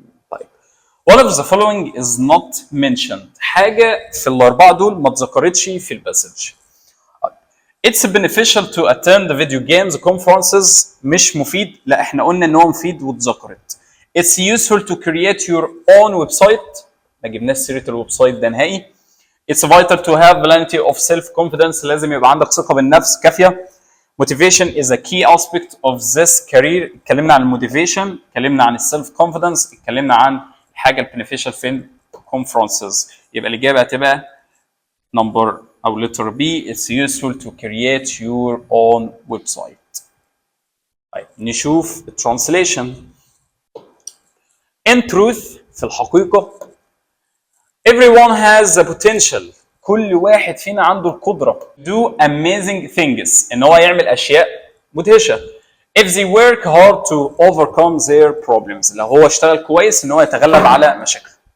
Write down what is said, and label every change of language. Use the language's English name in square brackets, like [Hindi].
[Arabic] طيب [English] one of the following is not mentioned [Arabic] حاجه في الاربعه دول ما اتذكرتش في الباسج. [English] It's beneficial to attend the video games conferences [Arabic] مش مفيد لا احنا قلنا ان هو مفيد واتذكرت. [English] It's useful to create your own website [Arabic] ما جبناش سيره الويب سايت ده نهائي. [English] It's vital to have plenty of self-confidence [Arabic] لازم يبقى عندك ثقة بالنفس كافية. [English] Motivation is a key aspect of this career [Arabic] اتكلمنا عن الموتيفيشن اتكلمنا عن السيلف كونفيدنس اتكلمنا عن الحاجة البنفيشال في conferences يبقى الإجابة هتبقى number أو letter B. [English] It's useful to create your own website. [Arabic] طيب نشوف الترانسليشن. [English] In truth [Arabic] في الحقيقة [English] everyone has the potential [Arabic] كل واحد فينا عنده القدرة [English] do amazing things [Arabic] إن هو يعمل أشياء مدهشة [English] if they work hard to overcome their problems [Arabic] لو هو اشتغل كويس إن هو يتغلب على مشاكله.